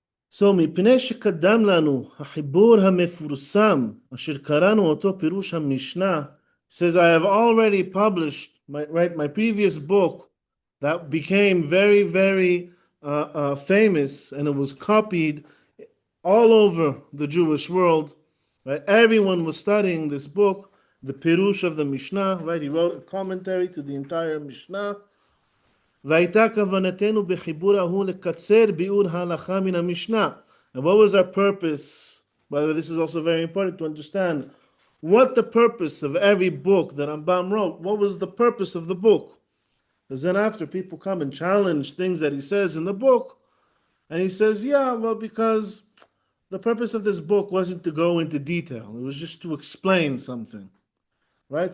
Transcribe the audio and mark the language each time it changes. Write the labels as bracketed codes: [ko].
[en] So, [he] מפני שקדם לנו החיבור המפורסם אשר קראנו אותו פירוש המשנה, [en] says, I have already published my previous book that became very, very famous, and it was copied all over the Jewish world. Right? Everyone was studying this book, the Pirush of the Mishnah. Right? He wrote a commentary to the entire Mishnah. [he] והייתה כוונתנו בחיבור ההוא לקצר ביאור ההלכה מן המשנה. [en] And what was our purpose? By the way, this is also very important to understand what the purpose of every book that Rambam wrote. What was the purpose of the book? Because then after people come and challenge things that he says in the book, and he says, yeah, well, because the purpose of this book wasn't to go into detail. It was just to explain something. Right?